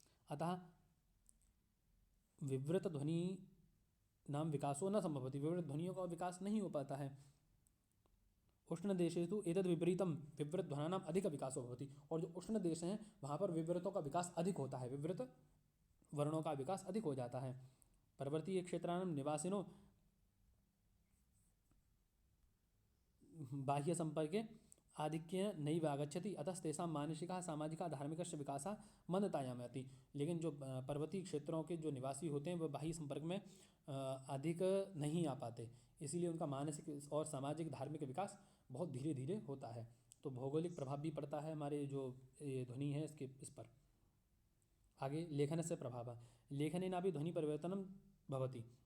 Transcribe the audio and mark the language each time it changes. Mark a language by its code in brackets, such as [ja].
[sa] अतः विवृत ध्वनि नाम विकासो न संभवति, [hi] विवृत ध्वनियों का विकास नहीं हो पाता है। [sa] उष्ण देशेषु एतद् विपरीतम विवृत ध्वनानाम अधिक विकासो भवति, [hi] और जो उष्ण देश हैं वहाँ पर विवृतों का विकास अधिक होता है, विवृत वर्णों का विकास अधिक हो जाता है। [sa] पर्वतीय क्षेत्राणां निवासिनो बाह्य संपर्के आधिक्येन नैव आगच्छति, अतस्तेषां मानसिकः सामाजिकः धार्मिकस्य विकासः मंदतायाम् याति। [hi] लेकिन जो पर्वतीय क्षेत्रों के जो निवासी होते हैं वह बाह्य संपर्क में अधिक नहीं आ पाते, इसीलिए उनका मानसिक और सामाजिक धार्मिक विकास बहुत धीरे धीरे होता है। तो भौगोलिक प्रभाव भी पड़ता है हमारे जो ये ध्वनि है इसके इस पर। आगे लेखन से प्रभाव, [sa] लेखनेनापि ध्वनि परिवर्तनं भवति।